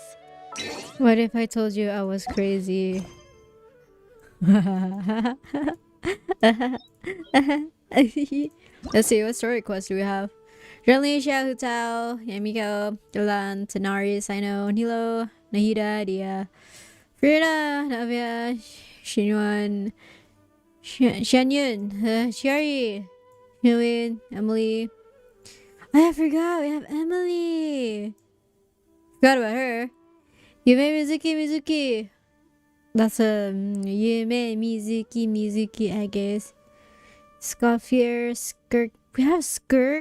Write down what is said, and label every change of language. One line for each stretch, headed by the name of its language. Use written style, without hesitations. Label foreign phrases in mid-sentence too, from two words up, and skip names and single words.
English: What if I told you I was crazy? Let's see, what story quest do we have? 𝕊𝕌ℙ𝙪, 𝕃𝕀ℕ𝕂, 𝕃𝕀ℕ𝕂, 𝕃𝕌ℙ, 𝕃𝕧, 𝕃𝕧, 𝕃𝕧, 𝕃𝕧, 𝕃𝕧, 𝕃𝕧, 𝕃𝕧, 𝕃𝕧, 𝕃𝕧, 𝕃𝕧, 𝕃𝕧, Emily. I forgot we have Emily. Forgot about her. Yume Mizuki. That's Yume Mizuki, I guess. Scoffier, Skirk. We have Skirk?